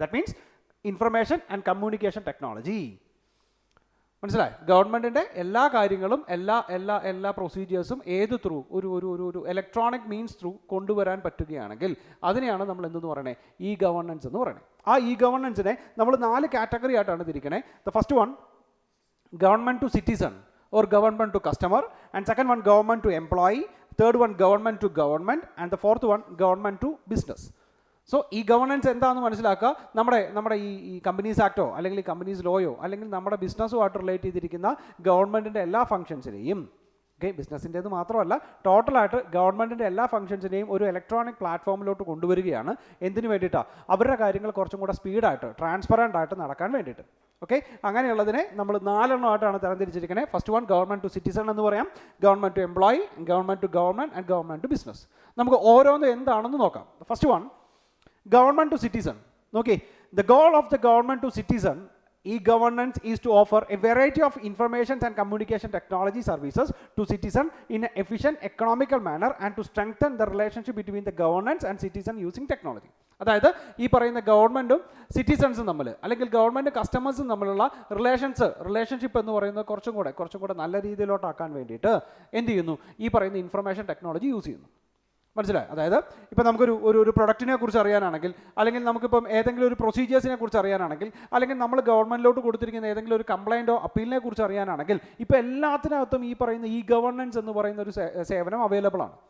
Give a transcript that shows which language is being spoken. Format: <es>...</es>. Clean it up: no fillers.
<en>That means information and communication technology.</en> <ml>മനസ്സിലായി? ഗവൺമെൻറ്റിൻ്റെ എല്ലാ കാര്യങ്ങളും എല്ലാ പ്രൊസീജിയേഴ്സും ഏത് ത്രൂ ഒരു ഇലക്ട്രോണിക് മീൻസ് ത്രൂ കൊണ്ടുവരാൻ പറ്റുകയാണെങ്കിൽ അതിനെയാണ് നമ്മൾ എന്തെന്ന് പറയണേ, ഇ ഗവർണൻസ് എന്ന് പറയണേ. ആ ഇ ഗവർണൻസിനെ നമ്മൾ 4 കാറ്റഗറി ആയിട്ടാണ് തിരിക്കണേ.</ml> <en>The first one, government to citizen or government to customer, and second one government to employee, third one government to government, and the fourth one government to business.</en> <ml>So ഈ governance എന്താണെന്ന് മനസ്സിലാക്കുക. നമ്മുടെ ഈ companies ആക്ടോ അല്ലെങ്കിൽ companies ലോയോ അല്ലെങ്കിൽ നമ്മുടെ ബിസിനസ്സുമായിട്ട് relate ചെയ്തിരിക്കുന്ന ഗവൺമെൻറ്റിൻ്റെ എല്ലാ ഫംഗ്ഷൻസിനെയും, ഓക്കെ, ബിസിനസ്സിൻ്റേത് മാത്രമല്ല ടോട്ടലായിട്ട് ഗവൺമെൻറ്റിൻ്റെ എല്ലാ ഫംഗ്ഷൻസിനെയും ഒരു ഇലക്ട്രോണിക് പ്ലാറ്റ്ഫോമിലോട്ട് കൊണ്ടുവരികയാണ്. എന്തിനു വേണ്ടിയിട്ടാണ്? അവരുടെ കാര്യങ്ങൾ കുറച്ചും കൂടെ സ്പീഡായിട്ട് ട്രാൻസ്പെറൻ്റ് ആയിട്ട് നടക്കാൻ വേണ്ടിയിട്ട്. ഓക്കെ, അങ്ങനെയുള്ളതിനെ നമ്മൾ 4 എണ്ണമായിട്ടാണ് തരംതിരിച്ചിരിക്കുന്നത്. First one government to citizen എന്ന് പറയാം, government to employee, government to government and government to business. നമുക്ക് ഓരോന്നും എന്താണെന്ന് നോക്കാം.</ml> <en>First one, government to citizen. Okay, the goal of the government to citizen e-governance is to offer a variety of information and communication technology services to citizen in an efficient, economical manner and to strengthen the relationship between the governance and citizen using technology.</en> <ml>അതായത് ഈ പറയുന്ന ഗവൺമെൻറ്റും സിറ്റിസൺസും തമ്മിൽ അല്ലെങ്കിൽ government കസ്റ്റമേഴ്സും തമ്മിലുള്ള relationship എന്ന് പറയുന്നത് കുറച്ചും കൂടെ നല്ല രീതിയിലോട്ടാക്കാൻ വേണ്ടിയിട്ട് എന്ത് ചെയ്യുന്നു? ഈ പറയുന്ന ഇൻഫർമേഷൻ ടെക്നോളജി യൂസ് ചെയ്യുന്നു. മനസ്സിലായി? അതായത് ഇപ്പോൾ നമുക്കൊരു പ്രൊഡക്റ്റിനെ കുറിച്ച് അറിയാനാണെങ്കിൽ, അല്ലെങ്കിൽ നമുക്കിപ്പം ഏതെങ്കിലും ഒരു പ്രൊസീജിയേഴ്സിനെ കുറിച്ച് അറിയാനാണെങ്കിൽ, അല്ലെങ്കിൽ നമ്മൾ ഗവൺമെൻറ്റിലോട്ട് കൊടുത്തിരിക്കുന്ന ഏതെങ്കിലും ഒരു കംപ്ലയിൻറ്റോ അപ്പീലിനെ കുറിച്ച് അറിയാനാണെങ്കിൽ ഇപ്പോൾ എല്ലാത്തിനകത്തും ഈ പറയുന്ന ഇ ഗവർണൻസ് എന്ന് പറയുന്ന ഒരു സേവനം അവൈലബിൾ ആണ്.</ml>